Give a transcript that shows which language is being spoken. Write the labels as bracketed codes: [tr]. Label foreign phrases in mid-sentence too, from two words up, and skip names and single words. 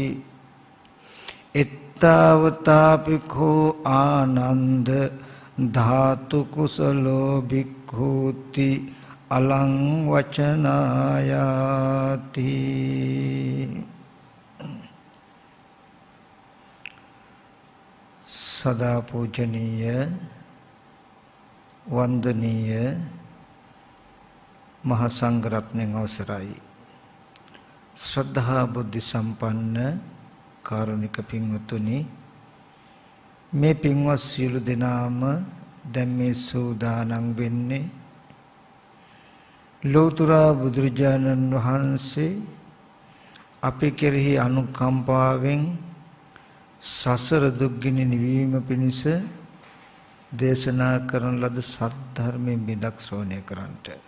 [pi] इत्तावतापिको आनंद धातु कुशलो भिक्खूति अलं वचनायाति [si] සදා පූජනීය වන්දනීය මහාසංඝ රත්න අවසරයි ශ්‍රද්ධා බුද්ධි සම්පන්න කාරුණික පින්වතුනි මේ පින්වත් සියලු දෙනාම දැන් මේ සූදානම් වෙන්නේ ලෝතර බුදුරජාණන් වහන්සේ අපි කෙරෙහි අනුකම්පාවෙන් සසර දුක්ගිනි නිවීම පිණිස දේශනා කරන ලද සත්‍ය ධර්මයෙන් බිඳක් ශ්‍රවණය කරන්ට.